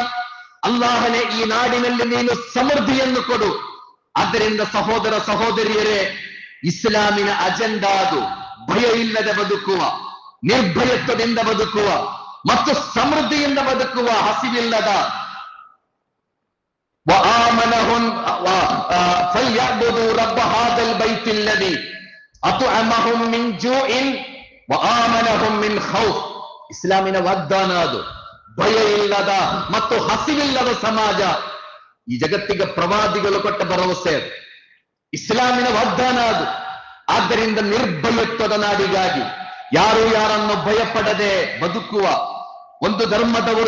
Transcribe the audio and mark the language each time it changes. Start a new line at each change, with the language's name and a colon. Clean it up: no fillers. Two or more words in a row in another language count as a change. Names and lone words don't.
Kannada: ಅಲ್ಲಾಹನೇ, ಈ ನಾಡಿನಲ್ಲಿ ನೀನು ಸಮೃದ್ಧಿಯನ್ನು ಕೊಡು. ಆದ್ದರಿಂದ ಸಹೋದರ ಸಹೋದರಿಯರೇ, ಇಸ್ಲಾಮಿನ ಅಜೆಂಡಾ ಅದು ಭಯ ಇಲ್ಲದೆ ಬದುಕುವ, ನಿರ್ಭಯತ್ವದಿಂದ ಬದುಕುವ ಮತ್ತು ಸಮೃದ್ಧಿಯಿಂದ ಬದುಕುವ, ಹಸಿವಿಲ್ಲದ.
Arabic: فَلْيَعْبُدُوا رَبَّ هَذَا الْبَيْتِ الَّذِي أَطْعَمَهُم مِّن جُوعٍ وَآمَنَهُم مِّن خَوْفٍ.
Kannada: ಇಸ್ಲಾಮಿನ ವಾಗ್ದಾನ ಅದು. ಭಯ ಇಲ್ಲದ ಮತ್ತು ಹಸಿವಿಲ್ಲದ ಸಮಾಜ ಈ ಜಗತ್ತಿಗೆ ಪ್ರವಾದಿಗಳು ಕೊಟ್ಟ ಭರವಸೆ ಅದು. ಇಸ್ಲಾಮಿನ ವಾಗ್ದಾನ ಅದು. ಆದ್ದರಿಂದ ನಿರ್ಭಯತ್ವದ ನಾಡಿಗಾಗಿ, ಯಾರು ಯಾರನ್ನು ಭಯಪಡದೆ ಬದುಕುವ, ಒಂದು ಧರ್ಮದವರು